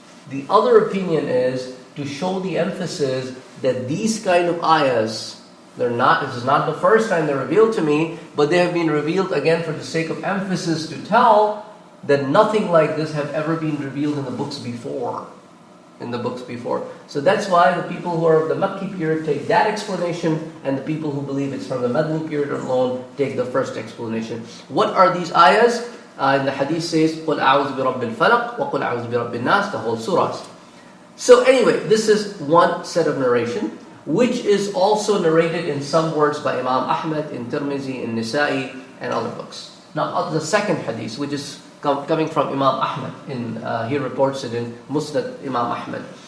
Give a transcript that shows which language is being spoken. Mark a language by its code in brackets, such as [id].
[en] The other opinion is to show the emphasis that these kind of ayahs, this is not the first time they're revealed to me, but they have been revealed again for the sake of emphasis to tell that nothing like this have ever been revealed in the books before. So that's why the people who are of the Makki period take that explanation, and the people who believe it's from the Madani period alone take the first explanation. What are these ayahs? In the hadith says, [ar] قُلْ أَعُوذُ بِرَبِّ الْفَلَقِ وَقُلْ أَعُوذُ بِرَبِّ النَّاسِ, [en] the whole surahs. So anyway, this is one set of narration, which is also narrated in some words by Imam Ahmad, in Tirmizi, in Nisa'i, and other books. Now the second hadith, which is coming from Imam Ahmad, he reports it in Musnad Imam Ahmad.